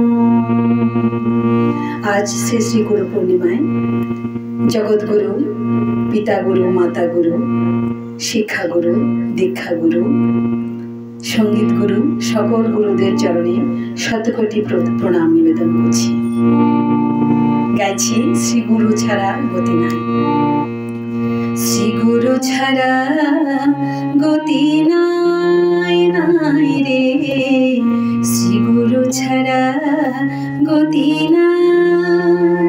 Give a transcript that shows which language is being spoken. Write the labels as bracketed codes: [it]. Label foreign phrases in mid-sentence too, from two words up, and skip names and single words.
[bn] আজ শ্রী শ্রী গুরু পূর্ণিমায় জগত গুরু পিতা গুরু মাতা গুরু শিক্ষা গুরু দীক্ষা গুরু সংগীত গুরু সকল গুরুদেব চরণে শতকোটী প্রণাম নিবেদন करছি। গাইছি শ্রী গুরু ছাড়া গতি নাই, শ্রী গুরু ছাড়া গতি নাই নাই রে, শ্রী গুরু ছাড়া গতি নাই।